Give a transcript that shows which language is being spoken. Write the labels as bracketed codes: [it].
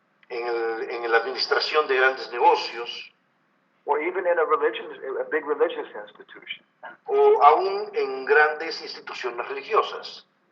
[es] en la administración de grandes negocios, [en] or even in a big religious institution. [es] o aún en grandes instituciones religiosas.